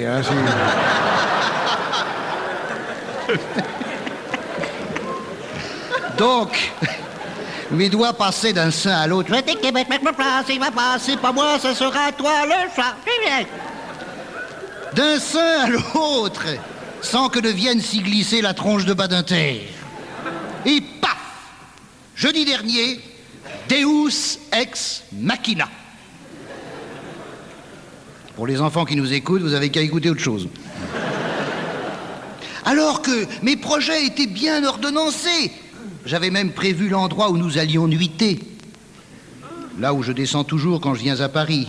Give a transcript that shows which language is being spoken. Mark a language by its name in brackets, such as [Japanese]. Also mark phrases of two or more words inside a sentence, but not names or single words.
[French] Hein, donc, mes doigts passaient d'un sein à l'autre. C'est pas moi, ça sera toi le chat. D'un sein à l'autre, sans que ne vienne s'y glisser la tronche de Badinter. Et paf! Jeudi dernier, [Latin] Deus ex machina. [French] Pour les enfants qui nous écoutent, vous avez qu'à écouter autre chose. Alors que mes projets étaient bien ordonnancés, j'avais même prévu l'endroit où nous allions nuiter. Là où je descends toujours quand je viens à Paris.